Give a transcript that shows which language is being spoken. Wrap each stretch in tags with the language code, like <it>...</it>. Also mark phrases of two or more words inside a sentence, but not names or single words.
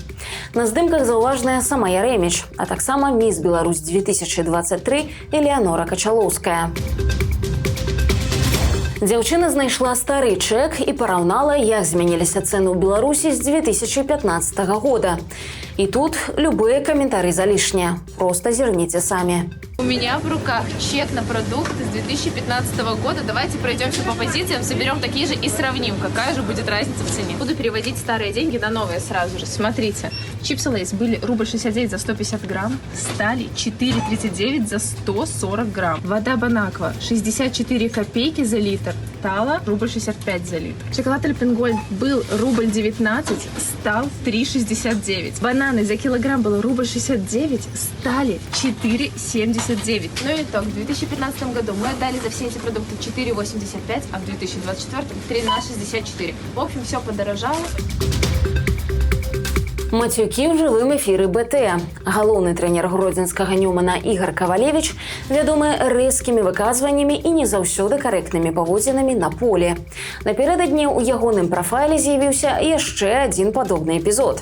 <be>На здымках заўважная сама Ярэміч, а таксама міс Беларусь 2023 Элеанора Качалоўская. Дзяўчына знайшла стары чэк і параўнала, як змяніліся цэны ў Беларусі з 2015 года. І тут любыя каментары залішнія. Просто зірніце самі.</be> <ru>У меня в руках чек на продукты с 2015 года. Давайте пройдемся по позициям, соберем такие же и сравним, какая же будет разница в цене. Буду переводить старые деньги на новые сразу же. Смотрите, чипсы Лейс были рубль 69 за 150 грамм, стали 4,39 за 140 грамм. Вода Бонаква 64 копейки за литр, стала рубль 65 за литр. Шоколад Альпен Гольд был рубль 19, стал 3,69. Бананы за килограмм было рубль 69, стали 4,79. Ну и итог. В 2015 году мы отдали за все эти продукты 4,85, а в 2024 13,64. В общем, все подорожало.</ru> <be>Мацюкі ў жывым эфіры БТ. Галоўны трэнер гродзенскага Нёмана Ігар Кавалевіч вядомы рэзкімі выказваннямі і не заўсёды карэктнымі паводзінамі на полі. Напярэдадні ў ягоным прафайле з'явіўся яшчэ адзін падобны эпізод.</be>